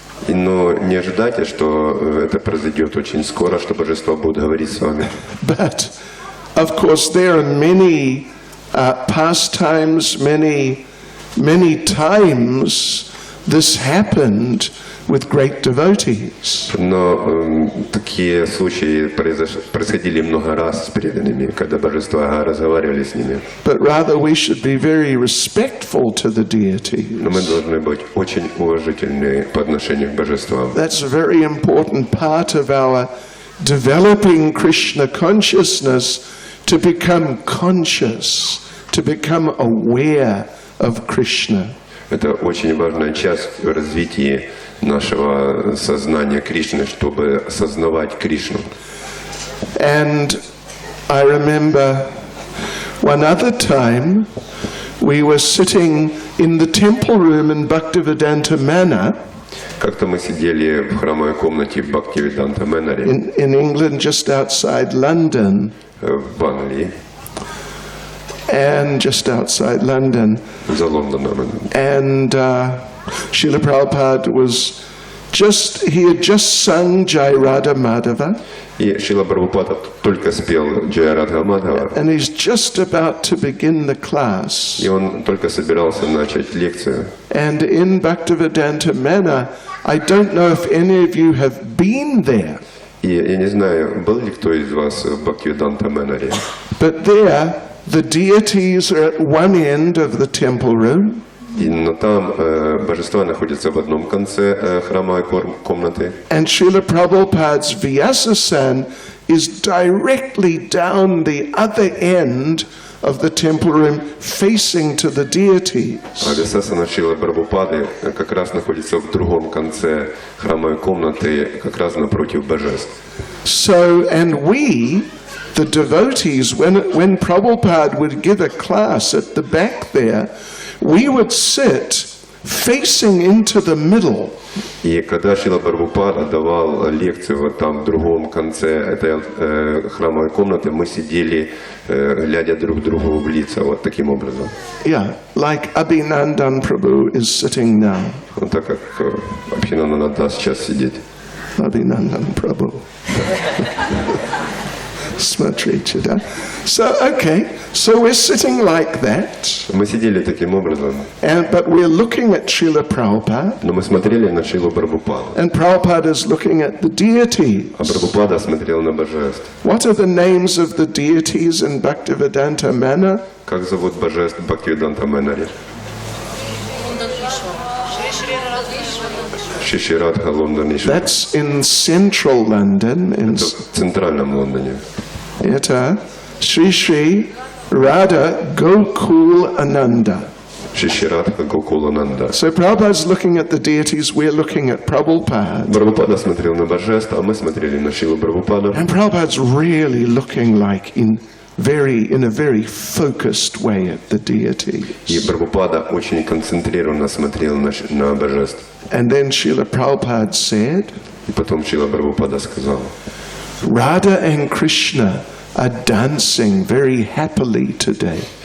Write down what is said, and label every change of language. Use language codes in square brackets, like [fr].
[ru] Но не ожидайте, что это произойдет очень скоро, что божества будут говорить с вами. [en] But, of course, there are many pastimes, many times this happened with great devotees. [ru] Но такие случаи происходили много раз с преданными, когда божества разговаривали с ними. [en] But rather we should be very respectful to the deities. [ru] Но мы должны быть очень уважительны по отношению к божествам. [en] That's a very important part of our developing Krishna consciousness, to become conscious, to become aware of Krishna. [ru] Это очень важная часть в развитии нашего сознания Кришны, чтобы осознавать Кришну. [en] And I remember one other time we were sitting in the temple room in Bhaktivedanta Manor. [ru] Как-то мы сидели в храмовой комнате в Бхактивиданта Мэнаре [en] in England, just outside London. [ru] В Англии. [en] And just outside London. [ru] За Лондоном. [en] And Srila Prabhupada was he had just sung Jai Radha Madhava, [ru] И Шрила Прабхупада только спел Джая Радха Мадхава, [en] and he's just about to begin the class. [ru] и он только собирался начать лекцию. [en] And in Bhaktivedanta Manor, I don't know if any of you have been there, [ru] И я не знаю, был ли кто из вас в Бхактивиданта Мэноре, [en] but there the deities are at one end of the temple room, [ru] но там божества находятся в одном конце храмовой комнаты, [en] and Srila Prabhupada's Vyasasan is directly down the other end of the temple room, facing to the deities. [ru] а Висасана Шрилы Прабхупады как раз находится в другом конце храмовой комнаты, как раз напротив божеств. [en] So, and we, the devotees, when Prabhupada would give a class at the back there, we would sit facing into the middle. [ru] И когда Шрила Прабхупада давал лекцию вот там в другом конце этой храмовой комнаты, мы сидели, глядя друг другу в лица, вот таким образом. [en] Yeah, like Abhinandan Prabhu is sitting now. [ru] Вот так как Абхинананда сейчас сидит. [en] Abhinandan Prabhu. Smatrichida. So, okay, so we're sitting like that, [ru] Мы сидели таким образом, [en] but we're looking at Srila Prabhupada, [ru] но мы смотрели на Шрилу Прабхупаду, [en] and Prabhupada is looking at the deities. [ru] а Прабхупада смотрел на божеств. [en] What are the names of the deities in Bhaktivedanta Manor? [ru] Как зовут божеств в Бхактивиданта Мэноре? Шиширадха, Лондон и Шри. [en] That's in central London, in [ru] В центральном Лондоне. [en] Yata, Sri Sri Radha Gokul Ananda. [ru] Шиширадха Гокулананда. [en] So Prabhupada's looking at the deities, we're looking at Prabhupada. [ru] Прабхупада смотрел на божеств, а мы смотрели на Шрилу Прабхупаду. [en] And Prabhupada's really looking like in a very focused way at the deities. [ru] И Прабхупада очень концентрированно смотрел на божеств. [en] And then Srila Prabhupada said, [ru] И потом Шрила Прабхупада сказал, [en] Radha and Krishna are dancing very happily today.